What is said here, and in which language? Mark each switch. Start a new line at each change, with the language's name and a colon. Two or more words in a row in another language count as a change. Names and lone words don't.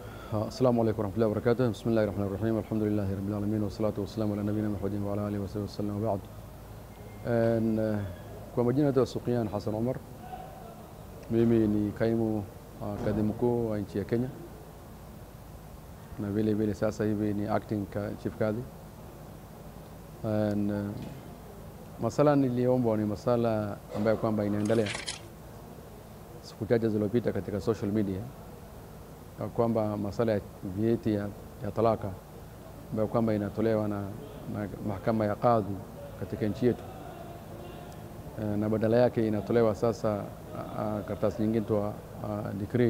Arabic: السلام عليكم ورحمة الله وبركاته. بسم الله الرحمن الرحيم. الحمد لله رب العالمين والصلاة والسلام على نبينا محمد وعلى آله وصحبه وسلم وبعد.
Swahili: Kwa majina yetu Suqian Hassan Omar. Mimi ni kaimu kadhi mkuu wa nchi ya Kenya. Na vile vile sasa hivi ni
English: acting chief
Swahili: kadhi. Masala nilioomba ni masala ambayo kwamba inaendelea siku chache zilizopita katika
English: social media,
Swahili: kwamba masala ya vyeti ya talaka ambayo kwamba inatolewa na mahakama ya kadhi katika nchi yetu, na badala yake inatolewa sasa karatasi nyingine tu decree.